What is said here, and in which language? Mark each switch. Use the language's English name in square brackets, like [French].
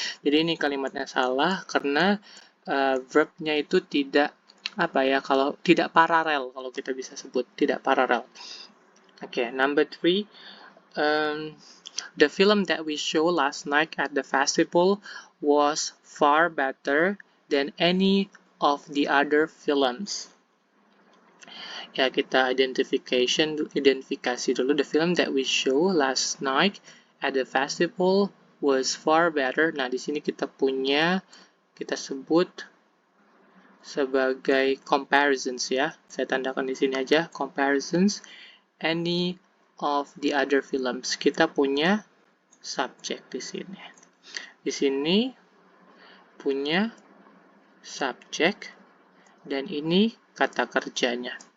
[Indonesian] Jadi ini kalimatnya salah karena verbnya itu tidak kalau tidak paralel, kalau kita bisa sebut tidak paralel. Oke, number 3. [English] The film that we show last night at the festival was far better than any of the other films. [Indonesian] Ya, kita identifikasi dulu. [English] The film that we show last night at the festival was far better. [Indonesian] Nah, di sini kita sebut sebagai comparisons ya. Saya tandakan di sini aja, comparisons [English] any of the other films. [Indonesian] Kita punya subject di sini. Di sini punya subject dan ini kata kerjanya.